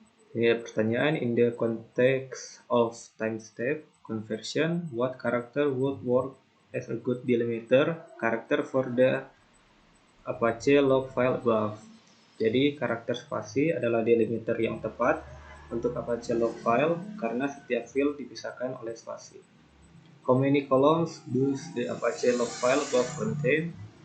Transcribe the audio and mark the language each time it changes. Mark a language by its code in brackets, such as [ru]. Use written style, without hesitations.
[id] Ini ada pertanyaan, [en] in the context of time-step conversion, what character would work as a good delimiter character for the Apache log file above? [id] Jadi karakter spasi adalah delimiter yang tepat untuk Apache log file karena setiap field dipisahkan oleh spasi. [en] How many columns does the Apache log file above contain?